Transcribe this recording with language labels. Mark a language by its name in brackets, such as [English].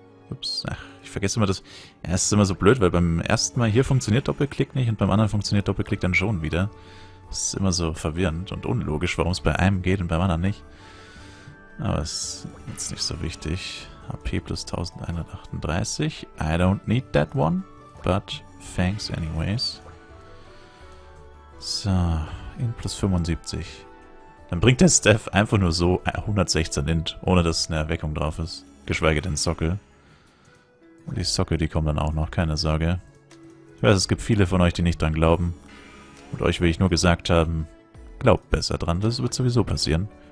[German] Ups, ach, ich vergesse immer das. Ja, es ist immer so blöd, weil beim ersten Mal hier funktioniert Doppelklick nicht und beim anderen funktioniert Doppelklick dann schon wieder. Das ist immer so verwirrend und unlogisch, warum es bei einem geht und beim anderen nicht. Aber es ist jetzt nicht so wichtig. HP plus 1138. [English] I don't need that one, but thanks anyways. [German] So, in plus 75. Dann bringt der Staff einfach nur so 116 Int, ohne dass eine Erweckung drauf ist. Geschweige denn Sockel. Und die Sockel, die kommen dann auch noch, keine Sorge. Ich weiß, es gibt viele von euch, die nicht dran glauben. Und euch will ich nur gesagt haben, glaubt besser dran, das wird sowieso passieren.